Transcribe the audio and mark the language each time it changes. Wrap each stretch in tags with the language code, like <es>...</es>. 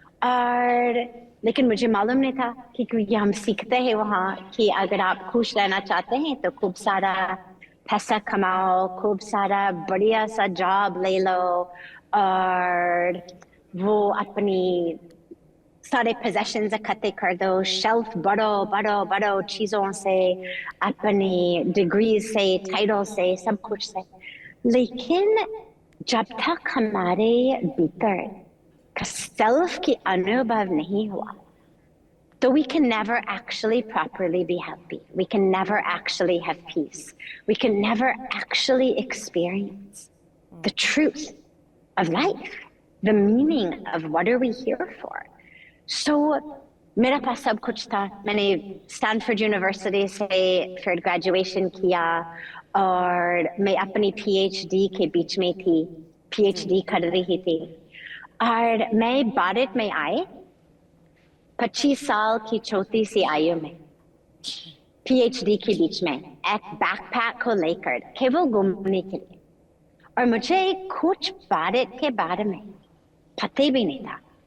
<hi>और लेकिन मुझे मालूम नहीं था कि क्योंकि हम सीखते हैं वहाँ कि अगर आप खुश रहना चाहते हैं तो खूब सारा पैसा कमाओ, खूब सारा बढ़िया सा जॉब ले लो, और वो अपनी सारे possessions इकट्ठे कर दो, शेल्फ बड़ो चीजों से, अपनी डिग्री से, टाइटल से, सब कुछ से। लेकिन जब तक हमारे भीतर का सेल्फ की अनुभव नहीं हुआ, तो</hi> <en>we can never actually properly be happy. We can never actually have peace. We can never actually experience the truth of life, the meaning of what are we here for.</en> <hi>So, मेरा पास सब कुछ था। मैंने Stanford university से फिर graduation किया और मैं अपनी PhD के बीच में थी, PhD कर रही थी, और मैं भारत में आई 25 साल की छोटी सी आयु में, PhD के बीच में, एक बैकपैक को लेकर केवल घूमने के लिए, और मुझे कुछ भारत के बारे में पता भी नहीं था।</hi>